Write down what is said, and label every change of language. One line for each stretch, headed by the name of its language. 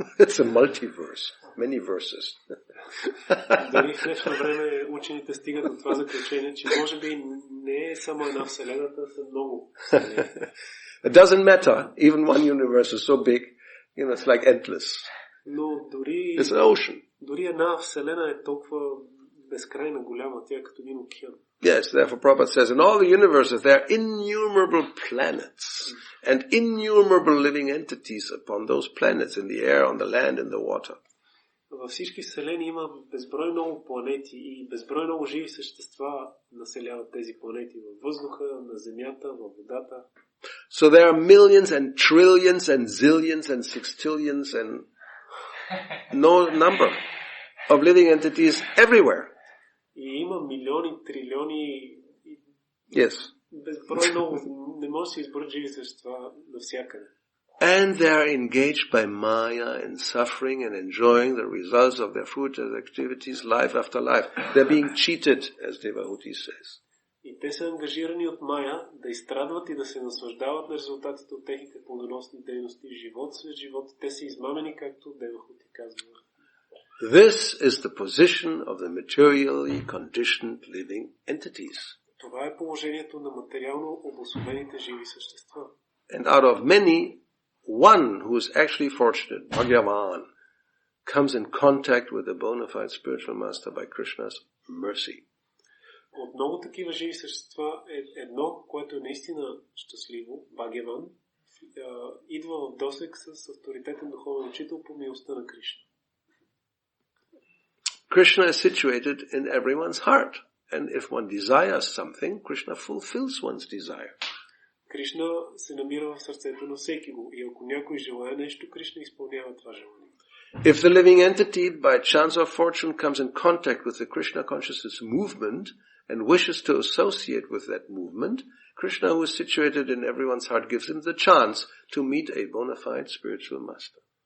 English: It's a multiverse, many verses.
Bulgarian: Дори в днешно време учените стигат до това заключение, че може би не е само една вселената, са много вселени.
English: It doesn't matter, even one universe is so big, it's like endless.
Bulgarian: Но дори
English: it's an ocean.
Bulgarian: Дори една вселена е толкова безкрайна голяма, тя е като един океан.
English: Yes, therefore Prabhupada says, in all the universes there are innumerable planets and innumerable living entities upon those planets, in the air, on the land, in the water.
Bulgarian: Във всички вселени има безброй много планети и безброй много живи същества населяват тези планети във въздуха, на земята, във водата.
English: So there are millions and trillions and zillions and sextillions and no number of living entities everywhere.
Bulgarian: И има милиони, трилиони,
English: yes.
Bulgarian: безброй много, не може да се изброят живи същества навсякъде.
English: And they are engaged by Maya in suffering and enjoying the results of their fruitless activities life after life. They're being cheated, as Devahuti says.
Bulgarian: И те са ангажирани от Мая да изстрадват и да се наслаждават на резултатите от техните плодоносни дейности, живот след живот. Те са измамени, както Девахути казва.
English: This is the position of the materially conditioned living entities.
Bulgarian: Това е положението на материално обособените живи същества.
English: And out of many, one who is actually fortunate, Bhagavan, comes in contact with the bona fide spiritual master by Krishna's mercy.
Bulgarian: От много такива живи същества едно, което е наистина щастливо, Бхагаван, идва в досег с авторитетен духовен учител по милостта на Кришна.
English: Krishna is situated in everyone's heart. And if one desires something, Krishna fulfills one's desire.
Bulgarian: Кришна се намира в сърцето на всеки го. И ако някой желае нещо, Кришна изпълнява това желание.
English: If the living entity, by chance or fortune, comes in contact with the Krishna consciousness movement and wishes to associate with that movement, Krishna, who is situated in everyone's heart, gives him the chance to meet a bona fide spiritual master.